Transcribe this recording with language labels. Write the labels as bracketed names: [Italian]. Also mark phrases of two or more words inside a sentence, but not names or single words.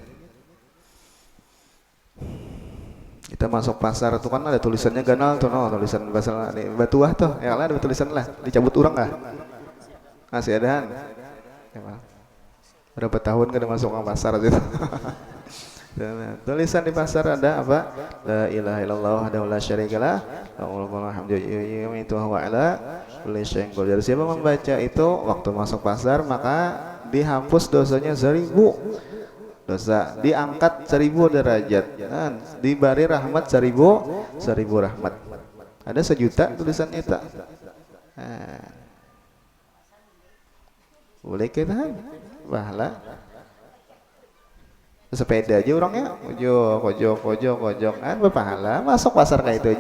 [Banjar] Kita masuk pasar tuh kan ada tulisannya ganal tuh no tulisan bahasa batuah tuh ya lah ada tulisan lah dicabut orang kah masih ada ya, berapa tahun kada masuk ke pasar gitu. Tulisan di pasar ada apa [Arabic] لا إله إلا الله وحده لا شريك له له الملك والحمد يميت وعلى كل شيء قدير. [Banjar] Siapa membaca itu waktu masuk pasar maka dihapus dosanya 1000 dosa diangkat 1000 derajat nah, diberi rahmat 1000 rahmat ada 1 juta tulisan itu nah, boleh kita bahala sepeda aja orangnya kojok kan berpahala, masuk pasar kayak itu aja.